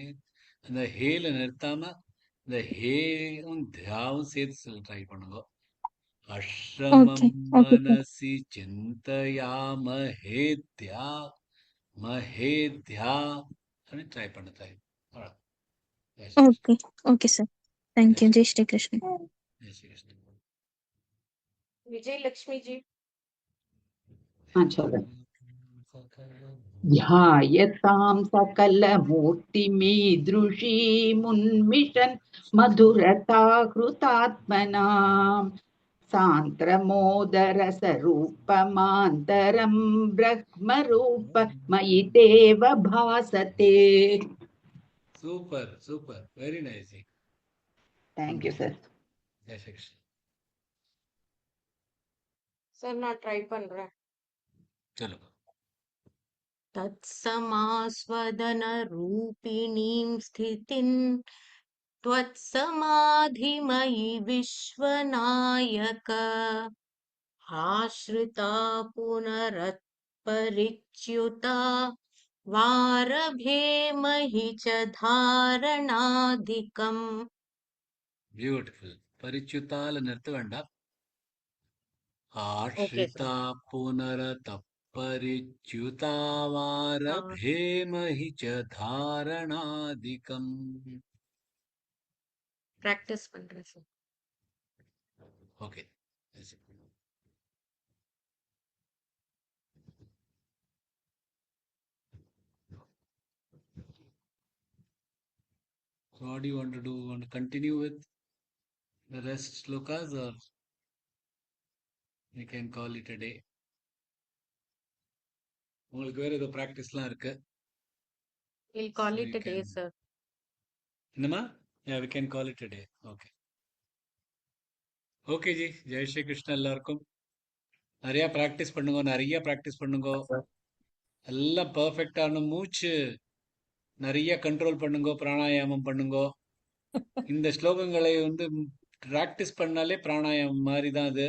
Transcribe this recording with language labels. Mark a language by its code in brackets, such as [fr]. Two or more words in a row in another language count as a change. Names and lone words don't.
[ta] அந்த ஹேல நிறுத்தாம இந்த ஹேவும் தியாவும் சேர்த்து சொல்ல ட்ரை பண்ணுங்க. அஷ்ரமம் [en] Okay. Okay, sir. [sa] मनसि चिन्तयामहे ध्या महेत्या [ta] அப்படின்னு ட்ரை பண்ண ட்ரை. ஜெய் ஸ்ரீ கிருஷ்ண. [en] Okay. Okay, sir. Thank [ta] ஜெய் [en] you. [ta] ஸ்ரீ [en] Jai Shri Krishna. [ta] ஜெய் ஸ்ரீ கிருஷ்ண. விஜயலட்சுமி ஜி. [sa] ध्यायतां सकलमूर्तिमीदृशीमुन्मिषन् मधुरताहृतात्मनां सान्द्रमोदरसरूपमान्तरं ब्रह्मरूपमयि देव भासते. [ta] சூப்பர் சூப்பர், [en] very nice [ta] ஜி. [en] Thank you, sir. [ta] ஜெய் ஸ்ரீ கிருஷ்ண. சார் நான் ட்ரை பண்றேன். சொல்லுங்க. [sa] तत्समास्वदनरूपिणीं स्थितिं त्वत्समाधिमयि विश्वनायक आश्रिता पुनरत्परिच्युता वारभेमहि च धारणाधिकम्. [ta] பியூட்டிஃபுல். பரிச்சுத்தால நிறுத்த வேண்டாம். ஓகே ஆஷ்ரிதா சார். [sa] पुनरथ परिच्युतावारभेमहि च धारणाधिकम्. [ta] பிராக்டிஸ் பண்றேன் சார். ஓகே. [en] So what do you want to do? Want to continue with the rest slokas or we can call it a day? உங்களுக்கு வேற ஏதோ பிராக்டிஸ்லாம் இருக்கு. We'll call So it you a day, can. sir. என்னம்மா? Yeah, we can call it a day. Okay. [ta] ஓகே ஜி. ஜெய் ஸ்ரீ கிருஷ்ண. எல்லாருக்கும் நிறைய ப்ராக்டிஸ் பண்ணுங்க, நிறைய ப்ராக்டிஸ் பண்ணுங்க. எல்லாம் பர்ஃபெக்டான மூச்சு நிறைய கண்ட்ரோல் பண்ணுங்க, பிராணாயாமம் பண்ணுங்க. இந்த ஸ்லோகங்களை வந்து ப்ராக்டிஸ் பண்ணாலே பிராணாயாமம் மாதிரி தான் அது.